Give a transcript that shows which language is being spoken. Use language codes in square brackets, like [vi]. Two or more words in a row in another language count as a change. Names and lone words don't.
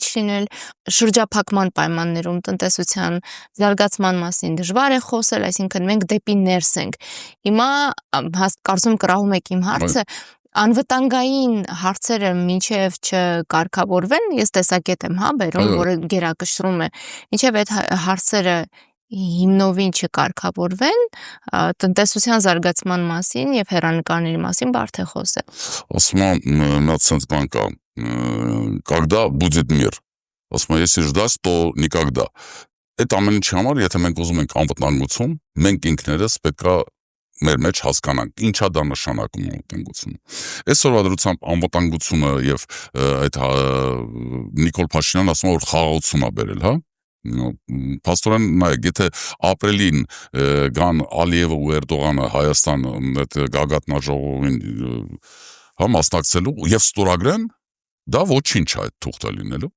[hy] լինել, շրջափակման պայմաններում տնտեսության զարգացման մասին դժվար է խոսել, այսինքն մենք դեպի ներս ենք։ Հիմա կարծում կրահում եք իմ հարցը, անվտանգային հարցերը մինչև չկարգավորվեն, ես տեսակետ եմ բերում, որը գերակշռում է, մինչև այդ հարցերը հիմնովին չկարգավորվեն, տնտեսության զարգացման մասին եւ հեռանկարների մասին բարդ է խոսել։ Ասում եմ, նա ցենց բան կա, [ru] когда будет мир, [hy] ասում եմ, [ru] если ждать, то никогда։ [hy] Այդ ամեն ինչի համար, եթե մենք ուզում ենք անվտանգություն, մենք ինքներս պետք է մեր մեջ հասկանանք, ինչա դա նշանակում անվտանգությունը։ Այսօրվա դրությամբ անվտանգությունը եւ այդ Նիկոլ Փաշինյանն ասում է, որ խաղաղություն է բերել, հա։ Փաստորեն նայեք, եթե ապրիլին գան Ալիևը ու Էրդողանը Հայաստան այդ գագաթնաժողովին մասնակցելու եւ ստորագրեն, դա ոչինչ է այդ թուղթը լինելու։